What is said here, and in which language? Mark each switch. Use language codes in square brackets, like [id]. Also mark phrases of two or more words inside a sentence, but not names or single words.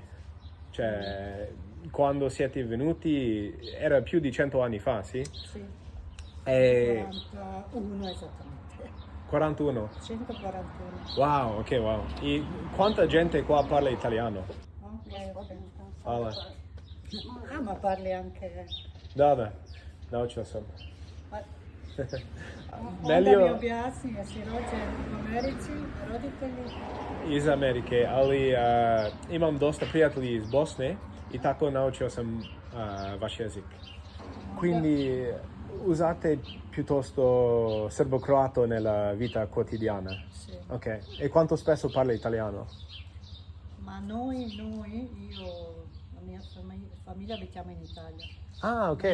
[it] Cioè, quando siete venuti, era più di 100 anni fa, sì? Sì. E... 41 esattamente. 41? 141. Wow, ok, wow. E quanta gente qua parla italiano? Ok. Hvala. Ah, ma parli anche... [bs] Da, naučio sam. Onda mi objasni, jesi rođen u Americi, roditelji? Iz Amerike, ali imam dosta prijatelji iz Bosne i tako naučio sam vaš jezik. [it] Quindi usate piuttosto serbo-croato nella vita quotidiana? Sì. Ok, e quanto spesso parla italiano? Ma noi, la mia famiglia abitiamo in Italia. Ah, ok.